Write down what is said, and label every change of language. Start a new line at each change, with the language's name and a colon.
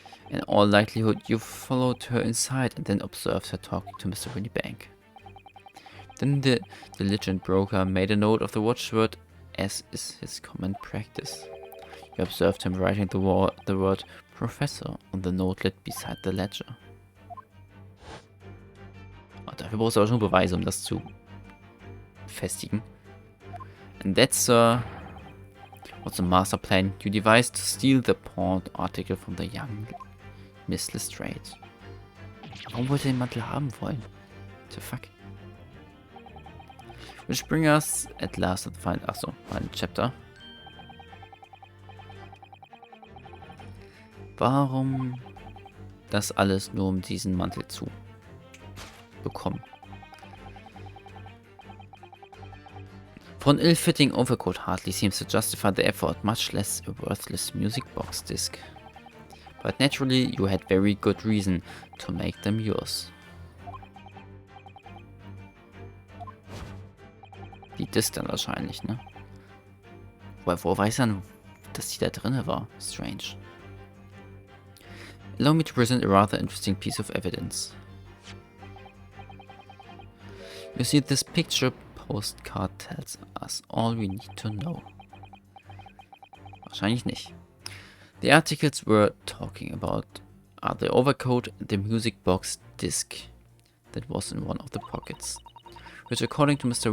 English: In all likelihood, you followed her inside and then observed her talking to Mr. Windibank. Then the diligent broker made a note of the watchword, as is his common practice. You observed him writing the word Professor on the notelet beside the ledger.
German: Und dafür brauchst du aber schon Beweise, um das zu festigen.
English: And that's what's the master plan you devised to steal the pawned article from the young Miss Lestrade.
German: Warum wollte er den Mantel haben wollen?
English: What the fuck? Which brings us at last to the final chapter.
German: Warum das alles nur um diesen Mantel zu bekommen?
English: For an ill-fitting overcoat hardly seems to justify the effort, much less a worthless music box disc. But naturally, you had very good reason to make them yours.
German: Die Disc dann wahrscheinlich, ne? Woher weiß er, dass die da drin war?
English: Strange. Allow me to present a rather interesting piece of evidence. You see, this picture postcard tells us all we need to know.
German: Wahrscheinlich nicht.
English: The articles we're talking about are the overcoat and the music box disc that was in one of the pockets, which according to Mr.